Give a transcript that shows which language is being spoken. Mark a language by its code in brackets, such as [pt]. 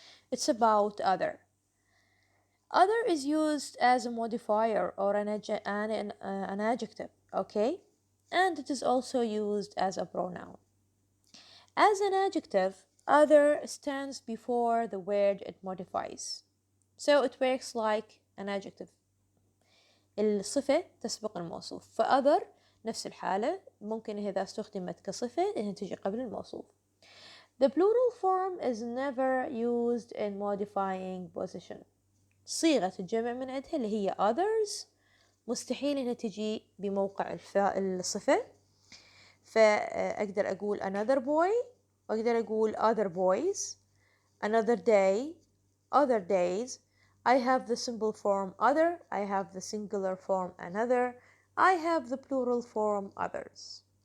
[en] It's about other. Other is used as a modifier or an adjective, okay? And it is also used as a pronoun. As an adjective, other stands before the word it modifies. So it works like an adjective. [ar] الصفة تسبق الموصوف. فother نفس الحالة ممكن إذا استخدمت كصفة إنها تجي قبل الموصوف. [en] The plural form is never used in modifying position. [ar] صيغة الجمع من عندها اللي هي others مستحيل إنها تجي بموقع الصفة. فأقدر أقول [en] another boy [ar] وأقدر أقول [en] other boys, another day, other days. I have the simple form other, I have the singular form another, I have the plural form others.